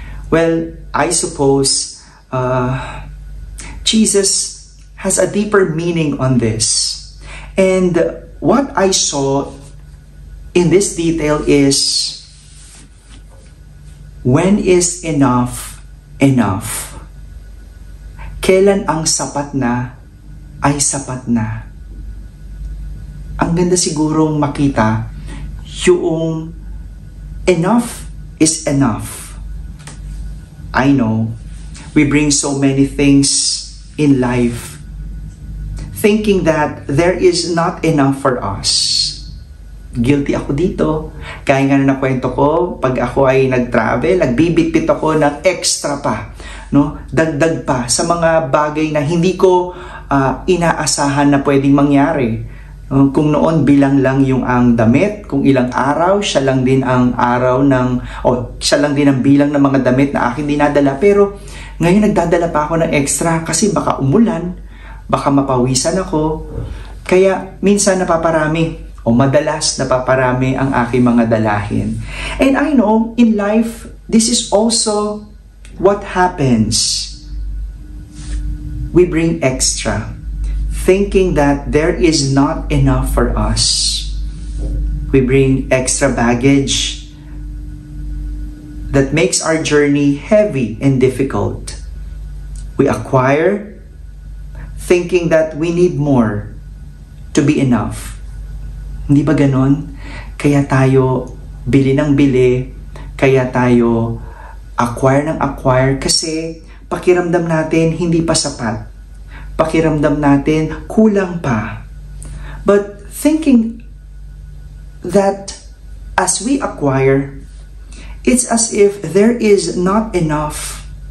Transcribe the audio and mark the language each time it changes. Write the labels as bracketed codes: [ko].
[en] Well, I suppose Jesus has a deeper meaning on this. And what I saw in this detail is, when is enough enough? [tl] Kailan ang sapat na ay sapat na? Ang ganda sigurong makita yung [en] enough is enough. I know we bring so many things in life thinking that there is not enough for us. [tl] Guilty ako dito. Kaya nga na nakwento ko, pag ako ay nag-travel, nagbibitbit ako ng extra pa, no? Dagdag pa sa mga bagay na hindi ko inaasahan na pwedeng mangyari. Kung noon bilang lang yung ang damit, kung ilang araw, siya lang din ang siya lang din ang bilang ng mga damit na aking dinadala. Pero ngayon nagdadala pa ako ng extra kasi baka umulan, baka mapawisan ako. Kaya minsan napaparami o madalas napaparami ang aking mga dalahin. [en] And I know, in life, this is also what happens. We bring extra, thinking that there is not enough for us. We bring extra baggage that makes our journey heavy and difficult. We acquire, thinking that we need more to be enough. [tl] Hindi ba ganon? Kaya tayo bili ng bili, kaya tayo acquire ng acquire kasi pakiramdam natin hindi pa sapat. Pakiramdam natin kulang pa. [en] But thinking that as we acquire, it's as if there is not enough.